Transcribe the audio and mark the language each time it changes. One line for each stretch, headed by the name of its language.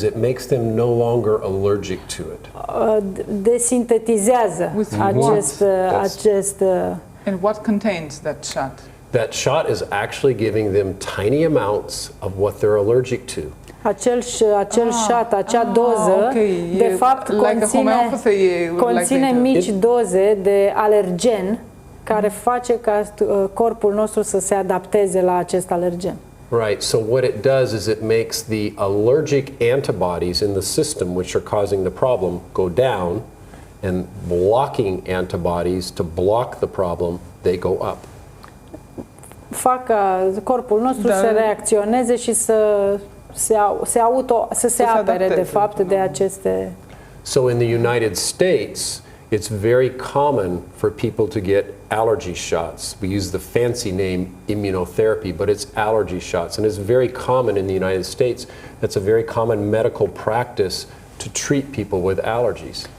English: It makes them no longer allergic to it.
Romanian: Desintetizează acest
English: And what contains that shot? That shot is actually giving them tiny amounts of what they're allergic to.
Romanian: acel shot, acea doză, de fapt conține mici doze de alergen care face ca corpul nostru să se adapteze la acest alergen.
English: Right, so what it does is it makes the allergic antibodies in the system which are causing the problem go down, and blocking antibodies to block the problem, they go up.
Romanian: Fac ca corpul nostru să reacționeze și să se apere de fapt de aceste.
English: So in the United States, it's very common for people to get allergy shots. We use the fancy name immunotherapy, but it's allergy shots, and it's very common in the United States. That's a very common medical practice to treat people with allergies.